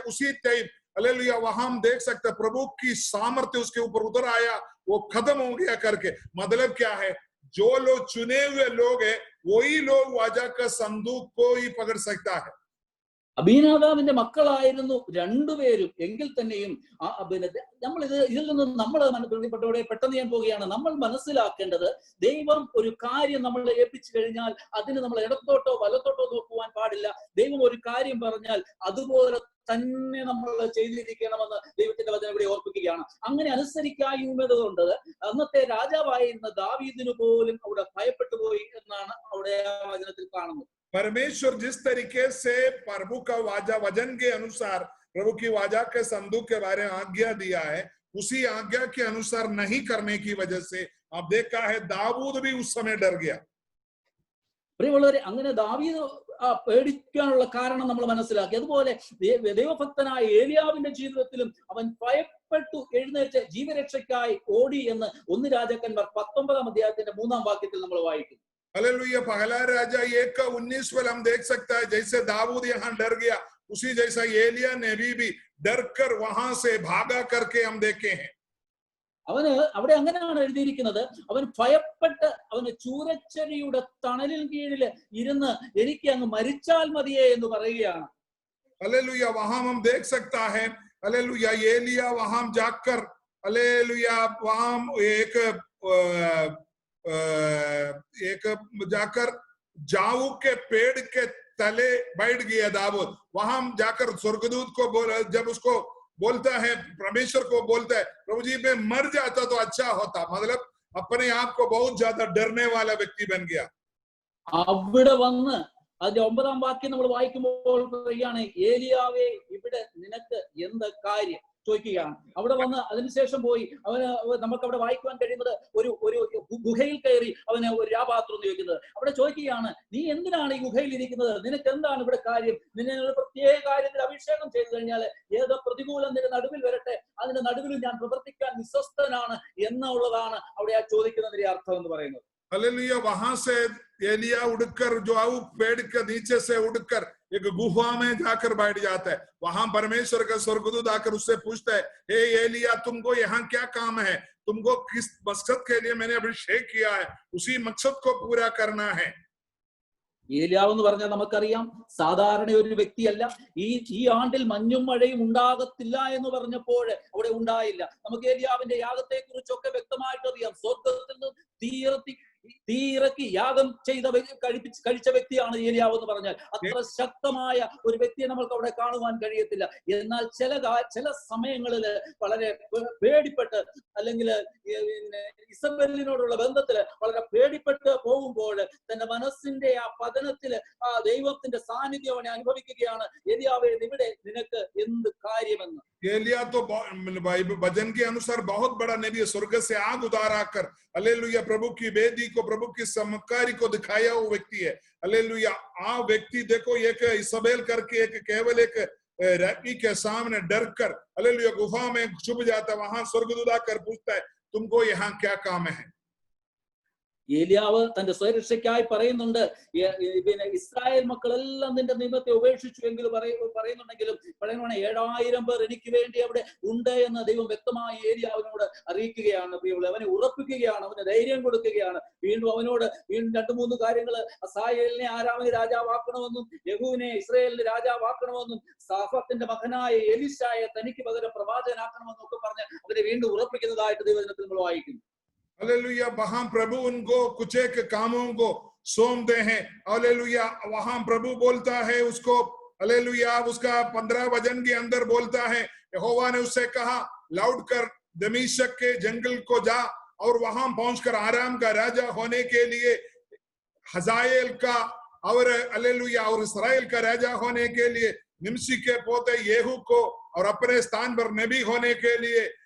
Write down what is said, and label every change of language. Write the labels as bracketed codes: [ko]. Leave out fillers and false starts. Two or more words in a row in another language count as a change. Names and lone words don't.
[hi] उसी टाइम हालेलुया वहां हम देख सकते प्रभु की सामर्थ्य उसके ऊपर उतर आया, वो खत्म हो गया करके। मतलब क्या है, जो लोग चुने हुए लोग हैं वही लोग वाजा का संदूक को ही पकड़ सकता है। [ml] അബീനാദാബിന്റെ മക്കളായിരുന്നു രണ്ടുപേരും. എങ്കിൽ തന്നെയും നമ്മൾ ഇതിൽ നിന്ന് നമ്മൾ പെട്ടെന്ന് ഞാൻ പോവുകയാണ്. നമ്മൾ മനസ്സിലാക്കേണ്ടത്, ദൈവം ഒരു കാര്യം നമ്മളെ ഏൽപ്പിച്ചു കഴിഞ്ഞാൽ അതിന് നമ്മൾ ഇടത്തോട്ടോ വലത്തോട്ടോ നോക്കുവാൻ പാടില്ല. ദൈവം ഒരു കാര്യം പറഞ്ഞാൽ അതുപോലെ തന്നെ നമ്മൾ ചെയ്തിരിക്കണമെന്ന് ദൈവത്തിന്റെ വചനം ഇവിടെ ഓർപ്പിക്കുകയാണ്. അങ്ങനെ അനുസരിക്കായ്മതുകൊണ്ട് അന്നത്തെ രാജാവായിരുന്ന ദാവീദിന് പോലും അവിടെ ഭയപ്പെട്ടു പോയി എന്നാണ് അവിടെ ആ വചനത്തിൽ കാണുന്നത്. [hi] परमेश्वर जिस तरीके से प्रभु का वाजा वचन के अनुसार प्रभु की वाजा के संदूक के बारे में आज्ञा दिया है, उसी आज्ञा के अनुसार नहीं करने की वजह से आप देखा है दाऊद भी उस समय डर गया. [ml] പ്രിയമുള്ളവരെ, അങ്ങനെ ദാവീദ് പേടിക്കാനുള്ള കാരണം നമ്മൾ മനസ്സിലാക്കി. അതുപോലെ ദൈവഭക്തനായ ഏലിയാവിന്റെ ജീവിതത്തിലും അവൻ ഭയപ്പെട്ടു എഴുന്നേറ്റ് ജീവരക്ഷയ്ക്കായി ഓടി എന്ന് 1 രാജാക്കന്മാർ 19-ാം അധ്യായത്തിന്റെ 3-ാം വാക്യത്തിൽ നമ്മൾ വായിക്കുന്നു. [hi] हालेलुया पहला राजा 1:19 हम देख सकता है जैसे दाऊद यहाँ डर गया, उसी जैसा एलिया ने भी डर कर वहां से भागा करके हम देखे हैं. [ml] അവന് അവിടെ അങ്ങനെയാണ് എഴുതിയിരിക്കുന്നത്, അവൻ ഭയപ്പെട്ട് അവന് ചൂരച്ചെടിയുടെ തണലിൽ കീഴിൽ ഇരുന്ന് എനിക്ക് അങ്ങ് മരിച്ചാൽ മതിയേ എന്ന് പറയുകയാണ്. [hi] हालेलुया वहां हम देख सकता है, हालेलुया एलिया वहां जाकर हालेलुया वहां एक जाकर जाऊ के पेड़ के तले बैठ गया दाऊद. वहां जाकर स्वर्गदूत को जब उसको बोलता है, परमेश्वर को बोलता है, प्रभु जी मैं मर जाता तो अच्छा होता. मतलब अपने आप को बहुत ज्यादा डरने वाला व्यक्ति बन गया. [ml] അവിടെ വന്ന് അതിന്റെ 9-ാം വാക്യം നമ്മൾ വായിക്കുമ്പോൾ പറയുകയാണ്, ഏലിയാവേ ഇവിടെ നിനക്ക് എന്ത് കാര്യം ചോദിക്കുകയാണ്. അവിടെ വന്ന് അതിനുശേഷം പോയി അവന് നമുക്ക് അവിടെ വായിക്കുവാൻ കഴിയുന്നത് ഒരു ഗുഹയിൽ കയറി അവന് ഒരു രാപാത്രം ചോദിക്കുന്നത്. അവിടെ ചോദിക്കുകയാണ്, നീ എന്തിനാണ് ഈ ഗുഹയിൽ ഇരിക്കുന്നത്, നിനക്ക് എന്താണ് ഇവിടെ കാര്യം, നിന്നെ ഒരു പ്രത്യേക കാര്യത്തിൽ അഭിഷേകം ചെയ്തു കഴിഞ്ഞാൽ ഏത് പ്രതികൂലം നിന്റെ നടുവിൽ വരട്ടെ, അതിന്റെ നടുവിൽ ഞാൻ പ്രവർത്തിക്കാൻ വിശ്വസ്തനാണ് എന്നുള്ളതാണ് അവിടെ ആ ചോദിക്കുന്നതിന്റെ അർത്ഥം എന്ന് പറയുന്നത്. [hi] हालेलुया वहां से एलिया उड़कर जो पेड़ के नीचे से उड़कर एक गुफा में जाकर बैठ जाता है. वहां परमेश्वर का स्वर्गदूत आकर उससे पूछता है, हे एलिया तुमको यहाँ क्या काम है, तुमको किस मकसद के लिए मैंने अभिषेक किया है, उसी मकसद को पूरा करना है. [ml] ഏലിയാവ് എന്ന് പറഞ്ഞാൽ നമുക്കറിയാം സാധാരണ ഒരു വ്യക്തിയല്ല. ഈ ആണ്ടിൽ മഞ്ഞും മഴയും ഉണ്ടാകത്തില്ല എന്ന് പറഞ്ഞപ്പോൾ അവിടെ ഉണ്ടായില്ല. നമുക്ക് ഏലിയാവിന്റെ യാഗത്തെ കുറിച്ചൊക്കെ വ്യക്തമായിട്ട് അറിയാം. സ്വർഗത്തിൽ നിന്ന് തീയിറക്കി യാഗം കഴിച്ച വ്യക്തിയാണ് ഏലിയാവ് എന്ന് പറഞ്ഞാൽ. അത്ര ശക്തമായ ഒരു വ്യക്തിയെ നമുക്ക് അവിടെ കാണുവാൻ കഴിയത്തില്ല. എന്നാൽ ചില സമയങ്ങളിൽ വളരെ പേടിപ്പെട്ട്, അല്ലെങ്കിൽ ഇസബെലിനോടുള്ള ബന്ധത്തില് വളരെ പേടിപ്പെട്ട് പോകുമ്പോൾ തന്റെ മനസ്സിന്റെ ആ പതനത്തില് ആ ദൈവത്തിന്റെ സാന്നിധ്യം അവനെ അനുഭവിക്കുകയാണ്. ഏലിയാവേ ഇവിടെ നിനക്ക് എന്ത് കാര്യമെന്ന്. [hi] एलिया तो वचन के अनुसार बहुत बड़ा नबी, स्वर्ग से आग उतारा कर हालेलुया प्रभु की वेदी को, प्रभु की चमत्कारी को दिखाया वो व्यक्ति है. हालेलुया आ व्यक्ति देखो एक इसबेल करके एक केवल एक रानी के सामने डर कर हालेलुया गुफा में छुप जाता. वहां स्वर्गदूत आकर पूछता है तुमको यहाँ क्या काम है. [ml] ഏലിയാവ് തന്റെ സ്വയരക്ഷയ്ക്കായി പറയുന്നുണ്ട്, പിന്നെ ഇസ്രായേൽ മക്കളെല്ലാം നിന്റെ നിയമത്തെ ഉപേക്ഷിച്ചു എങ്കിൽ പറയുന്നുണ്ടെങ്കിലും 7000 പേർ എനിക്ക് വേണ്ടി അവിടെ ഉണ്ട് എന്ന് ദൈവം വ്യക്തമായി ഏലിയാവിനോട് അറിയിക്കുകയാണ്. പ്രിയമുള്ളവരെ, അവനെ ഉറപ്പിക്കുകയാണ്, അവന് ധൈര്യം കൊടുക്കുകയാണ്. വീണ്ടും അവനോട് 2-3 കാര്യങ്ങൾ, അസായേലിനെ ആരാമിന് രാജാവാക്കണമെന്നും യഹൂവിനെ ഇസ്രായേലിന് രാജാവാക്കണമെന്നും സാഫത്തിന്റെ മകനായ എലീശായെ തനിക്ക് പകരം പ്രവാചകനാക്കണമെന്നും ഒക്കെ പറഞ്ഞ് അവരെ വീണ്ടും ഉറപ്പിക്കുന്നതായിട്ട് ദൈവവചനത്തിൽ നമ്മൾ വായിക്കുന്നു. [hi] हालेलुया वहां प्रभु उनको कुछ एक कामों को सौंपते हैं. हालेलुया वहां प्रभु बोलता है उसको, हालेलुया उसका 15 वचन के अंदर बोलता है, यहोवा ने उससे कहा लौट कर दमिश्क के जंगल को जा और वहां पहुंचकर आराम का राजा होने के लिए हजाएल का और हालेलुया और इस्राएल का राजा होने के लिए निम्सी के पोते येहू को और अपने स्थान पर नबी होने के लिए